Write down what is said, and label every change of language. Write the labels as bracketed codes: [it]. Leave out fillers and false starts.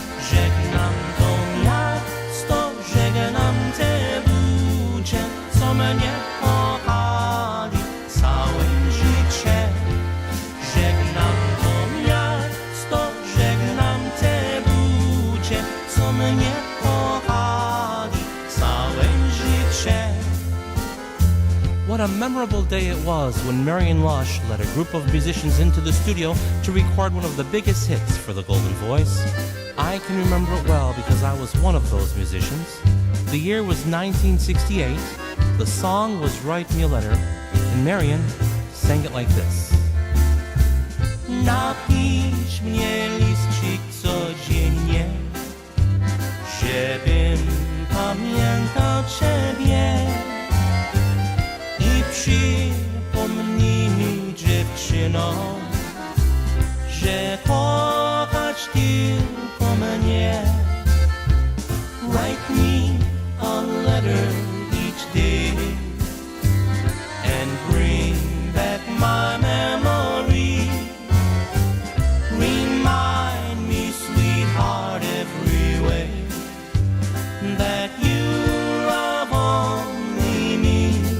[pl] Żegnam to miasto, żegnam te ludzie, co mnie kochali całe życie. Żegnam to miasto, żegnam te ludzie, co mnie kochali całe życie. [en] What a memorable day it was when Marion Lush led a group of musicians into the studio to record one of the biggest hits for the Golden Voice. I can remember it well because I was one of those musicians. The year was 1968. The song was Write Me a Letter, and Marion sang it like this. [pl] Napisz mnie liscik codziennie, żebym pamiętał ciebie. I przypomnij mi, dziewczyno, że kochasz tylko mnie. [en] Write me a letter each day and bring back my memory. Remind me, sweetheart, every way that you love only me.